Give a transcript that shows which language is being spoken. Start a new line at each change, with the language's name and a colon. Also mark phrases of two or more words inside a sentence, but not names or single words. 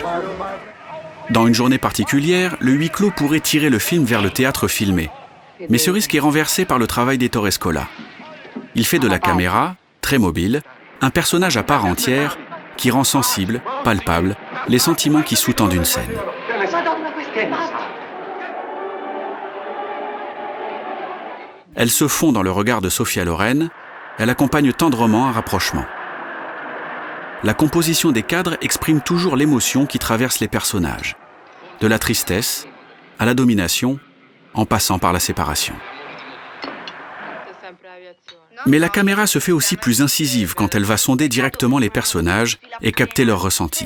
French: Dans Une journée particulière, le huis clos pourrait tirer le film vers le théâtre filmé. Mais ce risque est renversé par le travail d'Ettore Scola. Il fait de la caméra, très mobile, un personnage à part entière qui rend sensible, palpable, les sentiments qui sous-tendent une scène.
Italian: Madonna, questa è basta.
French: Elle se fond dans le regard de Sophia Loren, elle accompagne tendrement un rapprochement. La composition des cadres exprime toujours l'émotion qui traverse les personnages, de la tristesse à la domination, en passant par la séparation. Mais la caméra se fait aussi plus incisive quand elle va sonder directement les personnages et capter leurs ressentis.